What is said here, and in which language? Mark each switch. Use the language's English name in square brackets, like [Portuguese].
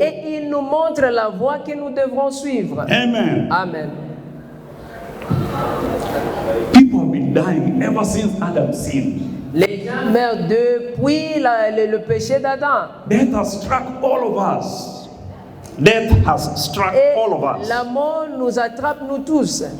[French] Et il nous montre la voie que nous devrons suivre. [English] Amen. [French] Amen. [English] People have been dying ever since Adam sinned. [French] Les gens meurent depuis le péché d'Adam. [English] Death has struck all of us. Death has struck [French] Et [English] all of us. [French] la mort nous attrape nous tous.